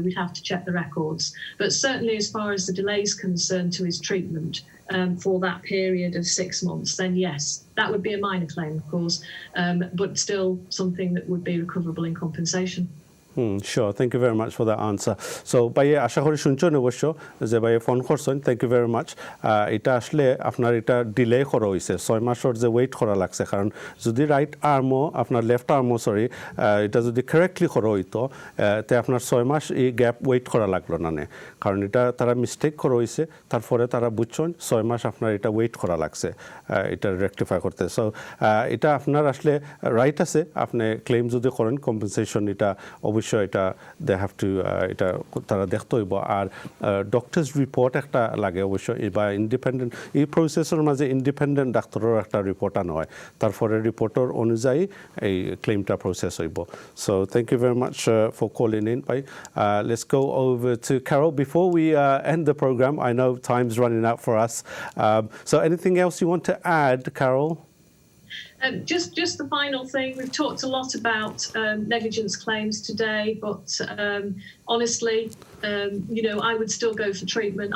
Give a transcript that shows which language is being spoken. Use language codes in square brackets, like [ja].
[en] We'd have to check the records. But certainly as far as the delay is concerned to his treatment for that period of 6 months, then yes, that would be a minor claim, of course, but still something that would be recoverable in compensation. Sure, thank you very much for that answer. [bn] So ভাইয়া আশা করি শুনছেন অবশ্য যে ভাইয়া phone করছেন, [en] Thank you very much. [bn] এটা আসলে আপনার এটা ডিলে করা হয়েছে 6 মাসের যে ওয়েট করা লাগছে, কারণ যদি রাইট আর্মও আপনার লেফট আর্মও এটা যদি কারেক্টলি করা হইতো তে আপনার 6 মাস এই গ্যাপ ওয়েট করা লাগলো না, কারণ এটা তারা মিস্টেক করা হয়েছে, তারপরে তারা বুঝছেন 6 মাস আপনার এটা ওয়েট করা লাগছে এটা রেকটিফাই করতে। সো এটা আপনার আসলে রাইট আছে, আপনি ক্লেম যদি করেন কম্পেনসেশন এটা অবশ্যই এটা [en] they have to [bn] এটা তারা দেখতে হইব। আর ডক্টরস রিপোর্ট একটা লাগে অবশ্যই, বা ইন্ডিপেন্ডেন্ট এই প্রসেসের মাঝে ইন্ডিপেন্ডেন্ট ডাক্তারের একটা রিপোর্ট আনা হয়, তারপরে রিপোর্টের অনুযায়ী এই ক্লেমটা প্রসেস হইব। [en] So thank you very much for calling in ভাই। Let's go over to Carol before we end the program. I know time's running out for us. So anything else you want to add, Carol? Just the final thing, we've talked a lot about negligence claims today, but honestly, I would still go for treatment.